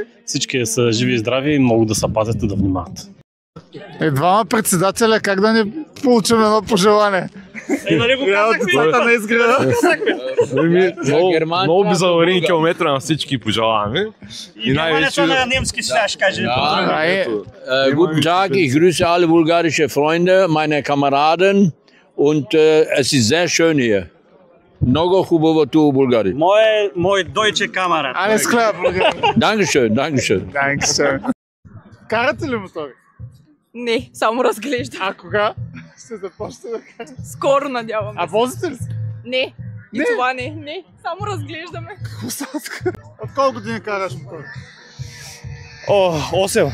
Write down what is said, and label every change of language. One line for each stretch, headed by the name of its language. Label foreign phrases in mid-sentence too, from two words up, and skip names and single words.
Bulgarian: Всички са живи и здрави и много да се пазят и да внимават. Двама председателя, как да ни получим едно пожелание? Нали го казахме? На изгреда. Много безаварийни километра на всички пожелаваме. И най-вече на немски сега ще каже.
German: Guten Tag, ich grüße alle bulgarische Freunde, meine Kameraden und es ist sehr schön hier.
Bulgarian: Много хубаво тук в България. Мой
German: deutsche Kamera. Alles klar, Bulgarien. Dankeschön, Dankeschön. Dankeschön.
Bulgarian: Карате ли мотори? Не, само разглеждам. А кога ще започнете да карате? Скоро, надявам се. А возите ли се? Не, и това не. Само разглеждаме. От колко години караш мотори? 8.